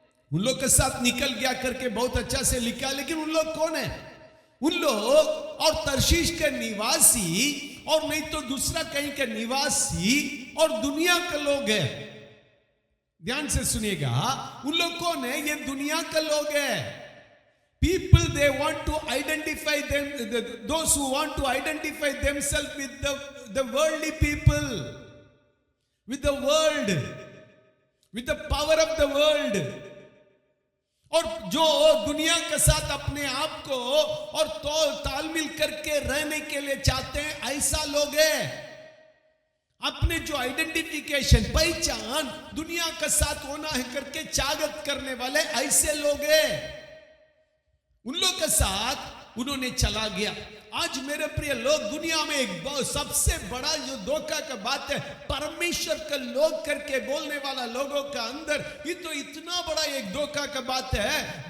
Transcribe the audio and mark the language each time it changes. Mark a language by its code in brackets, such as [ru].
[hi] उन लोग के साथ निकल गया करके बहुत अच्छा से लिखा, लेकिन उन लोग कौन है? उन लोग और तर्शीश के निवासी, और नहीं तो दूसरा कहीं के निवासी और दुनिया के लोग हैं। ध्यान से सुनिएगा, उन लोग कौन है? ये दुनिया के लोग हैं। [en] People, they want to identify them, those who want to identify themselves with the worldly people, with the world, with the power of the world, [hi] और जो दुनिया के साथ अपने आप को और तालमेल करके रहने के लिए चाहते हैं, ऐसा लोग हैं। अपने जो आइडेंटिफिकेशन, पहचान दुनिया के साथ होना है करके चागत करने वाले ऐसे लोग हैं। उन लोग के साथ उन्होंने चला गया। आज मेरे प्रिय लोग, दुनिया में एक सबसे बड़ा जो धोखा का बात है, परमेश्वर का लोग करके बोलने वाला लोगों का अंदर ये तो इतना बड़ा एक धोखा का बात है।